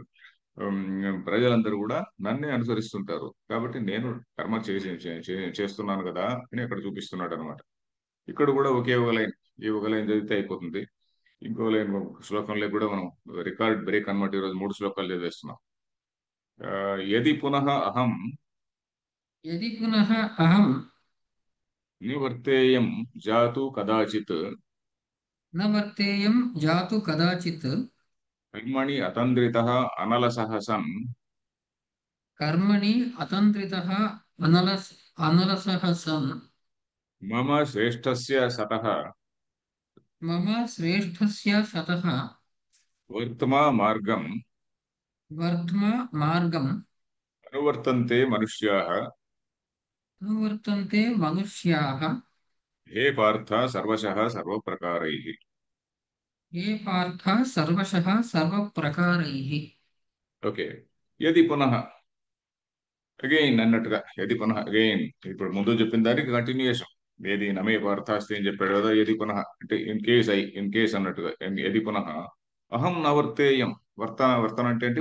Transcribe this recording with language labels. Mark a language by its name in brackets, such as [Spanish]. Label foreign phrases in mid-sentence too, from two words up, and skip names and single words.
[Telugu] ప్రజలందరూ కూడా నన్నే అనుసరిస్తుంటారు. కాబట్టి నేను కర్మ చేస్తున్నాను కదా అని అక్కడ చూపిస్తున్నాడు అనమాట. ఇక్కడ కూడా ఒకే ఒక లైన్, ఈ ఒక లైన్ చదివితే అయిపోతుంది. ఇంకో లైన్ శ్లోకంలో కూడా మనం [English] record break [Telugu] అన్నమాట. ఈరోజు 3 శ్లోకాలు చదివేస్తున్నాం. [Sanskrit] యది పునః అహం यदि पुनः अहं నివర్తేయం జాతు కదాచిత్ न वर्तेयं जातु कदाचित् కర్మణి అతంద్రితః అనలసః సన్ कर्मणि अतन्त्रितः अनलसः सन् మమ శ్రేష్ఠస్య సతః मम श्रेष्ठस्य सतः వర్తమా మార్గం वर्ध्म मार्गम् అనువర్తంతే మనుష్యాः. अनुवर्तन्ते मनुष्याः హే పార్థ సర్వశః సర్వప్రకారైః. ये पार्थ सर्वशः सर्वप्रकारैः [Telugu] ఓకే, [Sanskrit] యది పునః [Telugu] అగైన్ అన్నట్టుగా, [Sanskrit] యది పునః [Telugu] అగైన్. ఇప్పుడు ముందు చెప్పిన దానికి కంటిన్యూయేషన్. ఏది [Sanskrit] నమే పార్థాస్తి [Telugu] అని చెప్పాడు కదా. [Sanskrit] యది పునః [Telugu] అంటే [English] in case [Telugu] అన్నట్టుగా. [Sanskrit] యది పునః అహం నవర్తేయం, [Telugu] వర్తన అంటే ఏంటి?